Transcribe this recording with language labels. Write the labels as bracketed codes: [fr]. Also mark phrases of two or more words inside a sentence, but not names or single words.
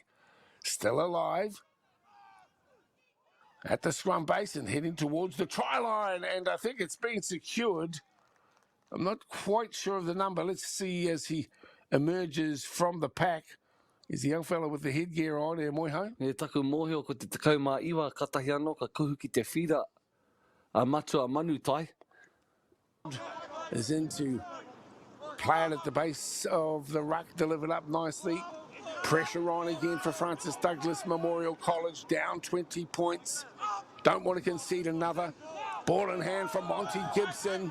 [en] Still alive. At the scrum base and heading towards the try line, and I think it's been secured. I'm not quite sure of the number. Let's see as he emerges from the pack. Is the young fellow with the headgear on here, Moiho? [mi] E taku mōhio ko te tekau mā iwa katahi anō ka kuhu ki te whira a matua manu tai. [en] Is into play it at the base of the ruck, delivered up nicely. Pressure on again for Francis Douglas Memorial College, down 20 points. Don't want to concede another. Ball in hand from Monty Gibson.